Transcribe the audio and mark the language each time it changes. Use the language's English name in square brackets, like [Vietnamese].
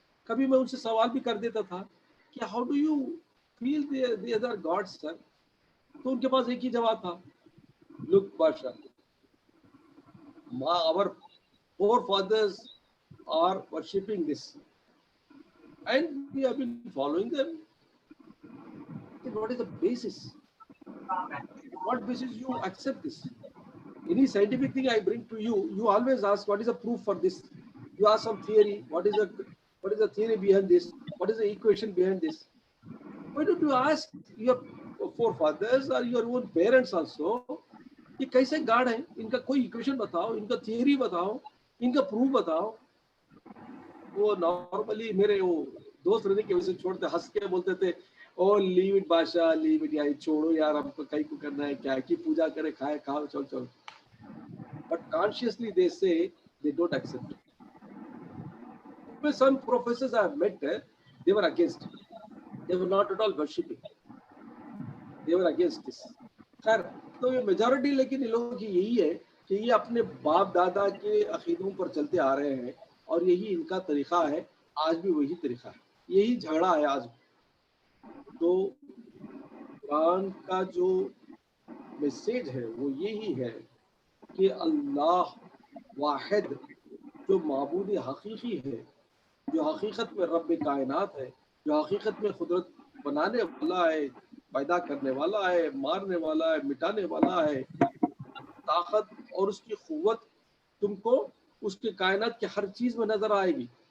[Urdu] کبھی میں ان سے سوال بھی کر دیتا تھا کہ [English] How do you feel the other gods sir? [Urdu] تو ان کے پاس ایک ہی جواب تھا، [English] Look بادشاہ، our forefathers are worshipping this and we have been following them. Then what is the basis? What basis you accept this? Any scientific thing I bring to you, you always ask what is the proof for this. You ask some theory, what is the theory behind this? What is the equation behind this? Why don't you ask your forefathers or your own parents also, [Urdu] یہ کیسے God ہیں، ان کا کوئی equation بتاؤ، ان کا theory بتاؤ، ان کا proof بتاؤ. وہ نارملی میرے وہ دوست رہنے کی وجہ سے چھوڑتے، ہنس کے بولتے تھے [English] oh leave it بادشاہ، leave it, [Urdu] یار چھوڑو یار، ہم کو کہیں کو کرنا ہے کیا، کی پوجا کرے، کھائے کھاؤ، چل چل. [English] But consciously they say they don't accept. Some professors I have met, they were against. They were not at all worshipping. They were against this. [Urdu] خیر تو یہ میجورٹی لیکن ان لوگوں کی یہی ہے کہ یہ اپنے باپ دادا کے عقیدوں پر چلتے آ رہے ہیں اور یہی ان کا طریقہ ہے، آج بھی وہی طریقہ ہے، یہی جھگڑا ہے آج بھی. تو قرآن کا جو میسیج ہے وہ یہی ہے کہ اللہ واحد جو معبود حقیقی ہے، جو حقیقت میں رب کائنات ہے، جو حقیقت میں قدرت بنانے والا ہے، پیدا کرنے والا ہے، مارنے والا ہے، مٹانے والا ہے، طاقت اور اس کی قوت تم کو اس کے کائنات کے ہر چیز میں نظر آئے گی.